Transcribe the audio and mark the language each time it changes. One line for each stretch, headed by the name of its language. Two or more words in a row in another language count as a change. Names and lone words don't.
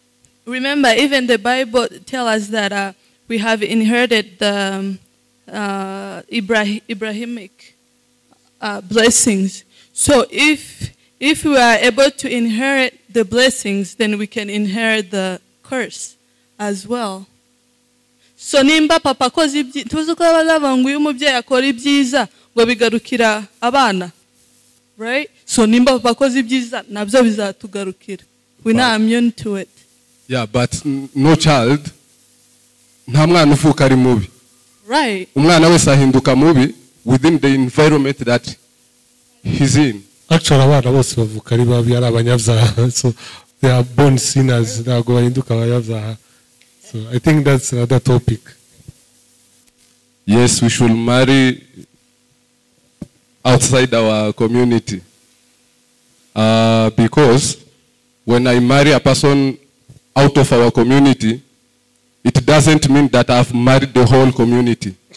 English: Remember, even the Bible tells us that we have inherited the Abrahamic blessings. So if we are able to inherit the blessings, then we can inherit the curse as well.
Kinyarwanda: So nimba papa koze tuzi ko abagabo ngo uyu mubyeyi akora ibyiza ngo bigarukira abana,
English: right?
Kinyarwanda: So nimba papa koze ibyiza nabyo bizatugarukira.
English: We're not immune to it. Yeah, but no child
Kinyarwanda: nta mwana uvuka ari mubi.
English: Right.
Kinyarwanda: Umwana wese ahinduka mubi
English: within the environment that he's in. Actually,
Kinyarwanda: abana bose bavuka ari babi ari abanyabyaha.
English: So they are born sinners.
Kinyarwanda: Ntabwo bahinduka abanyabyaha.
English: So I think that's another topic. Yes, we should marry outside our community. Because when I marry a person out of our community, it doesn't mean that I've married the whole community.